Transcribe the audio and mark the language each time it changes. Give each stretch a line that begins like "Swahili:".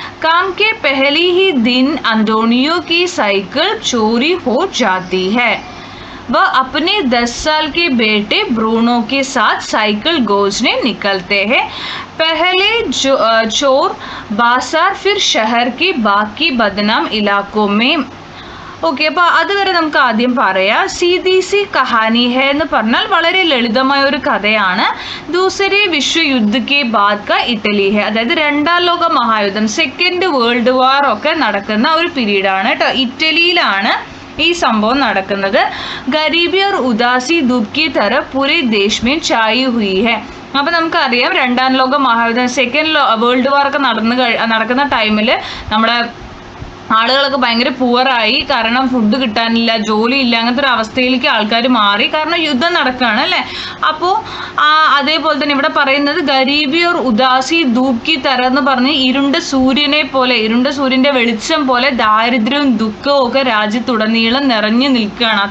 Hindi: काम के पहले ही दिन अंटोनियो की साइकिल चोरी हो जाती है. वह अपने 10 साल के बेटे ब्रूनो के साथ साइकिल गोजने निकलते हैं. पहले चोर बाजार, फिर शहर के बाकी बदनाम इलाकों में.
Malayalam: ഓക്കെ, അപ്പോൾ അതുവരെ നമുക്ക് ആദ്യം പറയാം.
Hindi: സീതി സി കഹാനി ഹെ
Malayalam: എന്ന് പറഞ്ഞാൽ വളരെ ലളിതമായ ഒരു കഥയാണ്.
Hindi: ദൂസരെ വിശ്വയുദ്ധ കെ ബാദ് കാ ഇറ്റലി ഹെ,
Malayalam: അതായത് 2ാം ലോക മഹായുദ്ധം, സെക്കൻഡ് വേൾഡ് വാർ ഒക്കെ നടക്കുന്ന ഒരു പീരീഡാണ് കേട്ടോ. ഇറ്റലിയിലാണ് ഈ സംഭവം നടക്കുന്നത്.
Hindi: ഗരീബി और ഉദാസി धूप की तरह पूरे देश में छाई हुई है.
Malayalam: അപ്പോൾ നമുക്കറിയാം 2ാം ലോക മഹായുദ്ധം, സെക്കൻഡ് വേൾഡ് വാർ ഒക്കെ നടക്കുന്ന ടൈമിൽ നമ്മുടെ ആളുകളൊക്കെ ഭയങ്കര പുവറായി. കാരണം ഫുഡ് കിട്ടാനില്ല, ജോലി ഇല്ല, അങ്ങനത്തെ ഒരു അവസ്ഥയിലേക്ക് ആൾക്കാർ മാറി. കാരണം യുദ്ധം നടക്കുകയാണ് അല്ലേ. അപ്പോൾ അതേപോലെ തന്നെ ഇവിടെ പറയുന്നത്
Hindi: ഗരീബി और ഉദാസി ധൂപ് കി തര
Malayalam: എന്ന് പറഞ്ഞ് ഇരുണ്ട സൂര്യനെ പോലെ, ഇരുണ്ട സൂര്യൻ്റെ വെളിച്ചം പോലെ ദാരിദ്ര്യവും ദുഃഖവും ഒക്കെ രാജ്യത്തുടനീളം നിറഞ്ഞു നിൽക്കുകയാണ്.